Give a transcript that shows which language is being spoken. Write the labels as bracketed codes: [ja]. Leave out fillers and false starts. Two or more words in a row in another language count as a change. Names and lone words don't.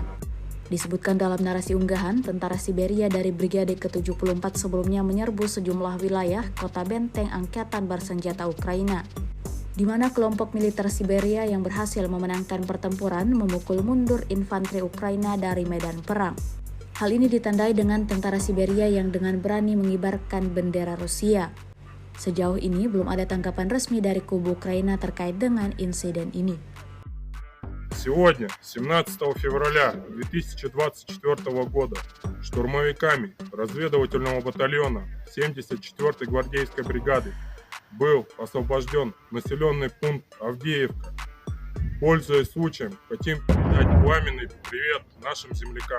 [id] Disebutkan dalam narasi unggahan, tentara Siberia dari Brigade ke-74 sebelumnya menyerbu sejumlah wilayah kota benteng angkatan bersenjata Ukraina, di mana kelompok militer Siberia yang berhasil memenangkan pertempuran memukul mundur infanteri Ukraina dari medan perang. Hal ini ditandai dengan tentara Siberia yang dengan berani mengibarkan bendera Rusia. Sejauh ini belum ada tanggapan resmi dari kubu Ukraina terkait dengan insiden ini. [ru] Сегодня, 17 февраля 2024 года, штурмовиками разведывательного батальона 74-й гвардейской бригады был освобожден населенный пункт Авдеевка. Пользуясь случаем, хотим передать пламенный привет нашим землякам.